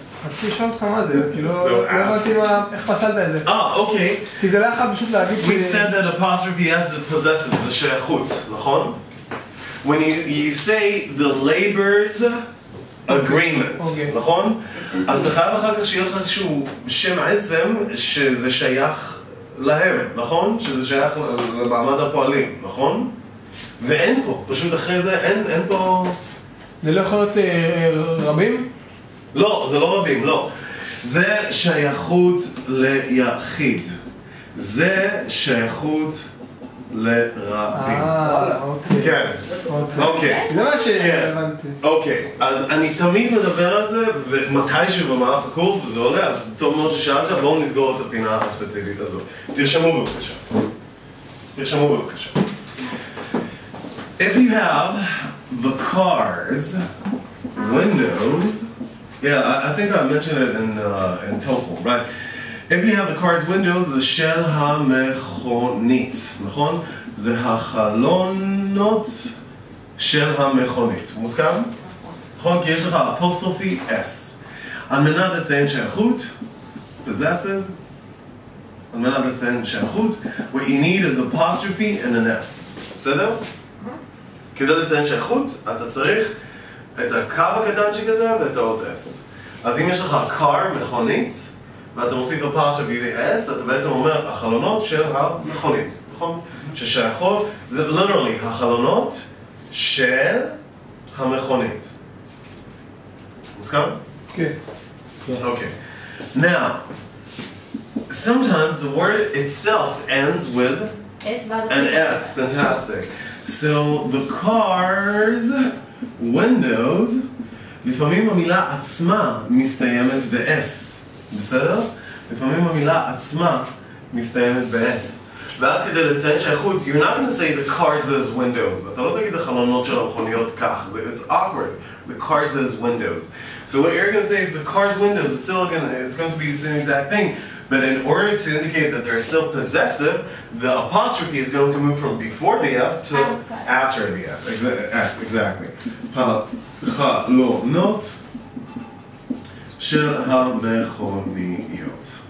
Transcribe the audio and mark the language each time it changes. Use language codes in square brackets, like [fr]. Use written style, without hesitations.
[he] רציתי לשאול אותך מה זה, כי לא הבנתי איך פסלת את זה. [en] Okay. [he] כי זה לא יכול פשוט להגיד [en] We said that apostrophe S is possessive, [he] זה שייכות, נכון? [en] When you say the labor's agreement, [he] נכון? אז אתה חייב אחר כך שיהיה לך איזשהו שם עצם שזה שייך להם, נכון? שזה שייך למעמד הפועלים, נכון? ואין פה, פשוט אחרי זה אין פה... זה לא יכול להיות רבים? לא, זה לא רבים, לא. זה שייכות ליחיד. זה שייכות לרבים. אוקיי. כן, אוקיי. זה מה שהבנתי. אוקיי, אז אני תמיד מדבר על זה, ומתי שבמהלך הקורס וזה עולה, אז טוב מאוד ששאלת, בואו נסגור את הפינה הספציפית הזאת. תרשמו בבקשה. תרשמו בבקשה. [en] If you have the car's windows, yeah, I think I mentioned it in TOEFL, right? If you have the car's windows, [he] זה של המכונית, נכון? זה החלונות של המכונית. מוסכם? נכון? כי יש לך אפוסטרופי S. על מנת לציין שייכות, possessive, על מנת לציין שייכות, [en] what you need is apostrophe and an S. [he] בסדר? כדי לציין שייכות, אתה צריך את הקו הקטנצ'יק הזה ואת האות S. אז אם יש לך car, מכונית, ואתה מוסיף apostrophe ו-S, אתה בעצם אומר החלונות של המכונית, נכון? ששייכות, זה literally החלונות של המכונית. מוסכם? כן. [en] Okay. Now, sometimes the word itself ends with an S. Fantastic. So the car's windows, [he] לפעמים המילה עצמה מסתיימת ב-S. בסדר? לפעמים המילה עצמה מסתיימת ב-S. ואז כדי לציין שייכות, [en] you're not going to say the car's windows. [he] אתה לא תגיד החלונות של המכוניות כך. [en] It's awkward. The car's windows. So what you're going to say is the car's windows is still it's going to be the same exact thing. But in order to indicate that they're still possessive, the apostrophe is going to move from before the S to after the S. Exactly. [he] החלונות של המכוניות.